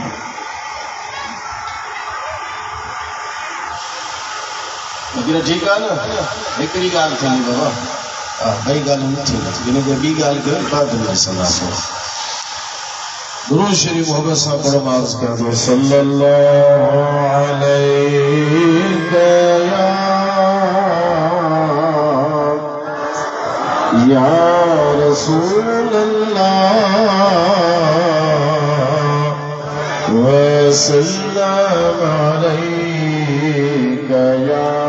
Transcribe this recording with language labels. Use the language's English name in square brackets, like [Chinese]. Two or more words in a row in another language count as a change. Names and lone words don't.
[Hindi] लेकिन ठीक है ना [Sindhi] हिकिड़ी ॻाल्हि थींदी बाबा ॿई ॻाल्हियूं न थींदियूं इन करे ॿी ॻाल्हि कयो बाद में सलाह दुरूद शरीफ मोहब्बत सां पढ़ो मां अर्ज़ कयां थो [Arabic] صلى الله عليه يا رسول الله وسلم عليك يا